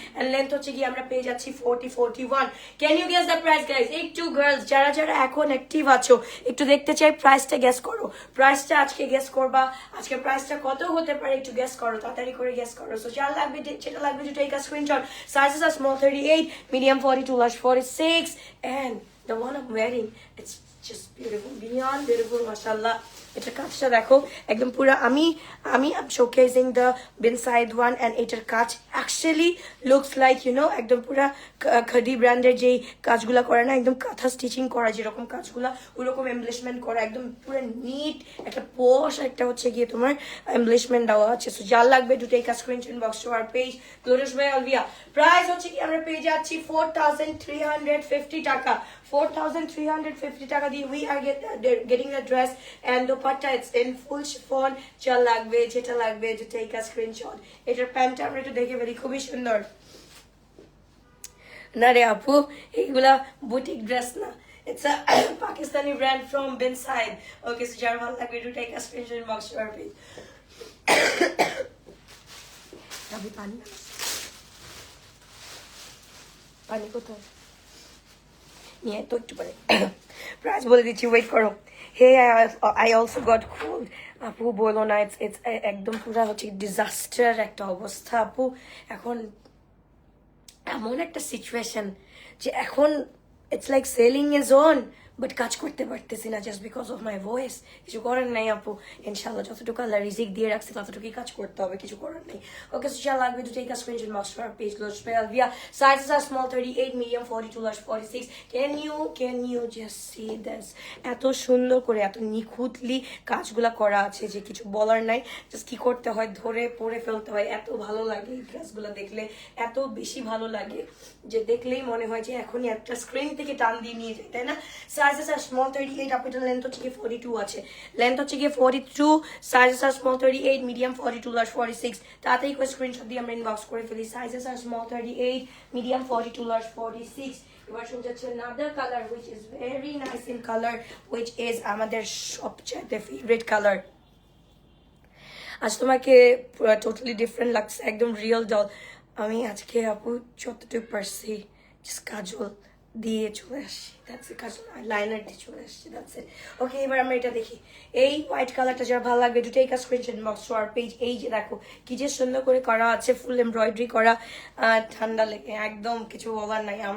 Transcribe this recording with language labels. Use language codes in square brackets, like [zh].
[bn] And length হচ্ছে কি আমরা পেয়ে যাচ্ছি 41। [en] Can you guess the price guys? [bn] একটু গার্লস যারা যারা এখন অ্যাক্টিভ আছো একটু দেখতে চাই প্রাইসটা গেস করো। প্রাইসটা আজকে গেস করবা, আজকে প্রাইসটা কত হতে পারে একটু গেস করো, তাড়াতাড়ি করে গেস করো। [en] so [bn] যা লাগবে যেটা লাগবে [en] To take a screenshot. Sizes are small 38, medium 42, large 46, and the one I'm wearing, it's just beautiful, beyond beautiful, mashallah. [bn] এটার কাজটা দেখো একদম পুরো আমি [en] showcasing the বিনসাইড one [bn] অ্যান্ড এটার কাজ [en] actually looks like [bn] একদম পুরা খাদি ব্র্যান্ডের যেই কাজগুলা করে না, একদম কাঁথা স্টিচিং করা যেরকম কাজগুলা ওরকম এমব্লিশমেন্ট করা, একদম পুরো নিট একটা পশ একটা হচ্ছে গিয়ে তোমার এমব্লিশমেন্ট দেওয়া আছে। [en] so [bn] যার লাগবে [en] To take a screenshot box to our page glorious by Alvia. [bn] Price হচ্ছে কি আমরা পেয়ে যাচ্ছি 4350 টাকা। [en] 4350 [bn] টাকা দিয়ে [en] we are getting the dress and the dupatta, it's in full chiffon. [bn] যা লাগবে যেটা লাগবে [en] to take a screenshot. [bn] এটার প্যান্টটা আমরা একটু দেখে ফেলি, খুবই সুন্দর না রে আপু, এইগুলা বুটিক ড্রেস না, [en] it's a Pakistani brand from Binside. Okay, so [bn] যার ভালো লাগবে [en] to take a screenshot box to our page. [bn] अभी পানি কোথায় নিয়ে তো একটু পরে প্রাইস বলে দিচ্ছি, ওয়েট করো। [en] hey I also got cold [bn] আপু, বলো না, ইটস একদম পুরো হচ্ছে ডিজাস্টার একটা অবস্থা আপু। এখন এমন একটা সিচুয়েশন যে এখন [en] it's like selling is on, [bn] but কাজ করতে পারতেছি না [en] Just because of my voice. [bn] কিছু করার নাই আপু, ইনশাল্লাহ যতটুকু আল্লাহ রিজিক দিয়ে রাখছে ততটুকুই কাজ করতে হবে, কিছু করার নেই। [en] Okay, so shall লাগবে to take a screenshot box to our page, Lush Pelvia. Sizes are small 38, medium 42, large 46. Can you just see this? [bn] এত সুন্দর করে এত নিখুঁতলি কাজগুলা করা আছে যে কিছু বলার নাই। জাস্ট কি করতে হয়, ধরে পরে ফেলতে হয়। এত ভালো লাগে এই ড্রেসগুলো দেখলে, এত বেশি ভালো লাগে যে দেখলেই মনে হয় যে এখনই একটা স্ক্রিন থেকে টান দিয়ে নিয়ে যায়, তাই না? সাইজেস আর স্মল 38, আপু এটা লেন্থ হচ্ছে গিয়ে 42 আছে, লেন্থ হচ্ছে গিয়ে 42, [en] Sizes are small 38, medium 42, large 46। [bn] তাড়াতাড়ি করে স্ক্রিনশট দিয়ে আমরা ইনবক্স করে ফেলি। [en] Sizes are small 38, medium 42, large 46। [bn] এবার শুরু যাচ্ছে [en] another color which is [bn] very nice in color, which is আমাদের সবচেয়ে ফেভারিট কালার। আজ তোমাকে টোটালি ডিফারেন্ট লাগছে, একদম রিয়েল ডল। আমি আজকে আপু যতটুকু পারছি জাস্ট কাজল দিয়ে চলে আসছি, দ্যাটস ইট, কাজল লাইনার দিয়ে চলে আসছি, দ্যাটস ইট। ওকে, এবার আমরা এটা দেখি। এই হোয়াইট কালারটা যারা ভালো লাগবে [en] To take a screenshot box to our page. [bn] এই যে দেখো কি যে সুন্দর করে করা আছে, ফুল এমব্রয়ডারি করা, ঠান্ডা লেগে একদম কিছু বলার নাই।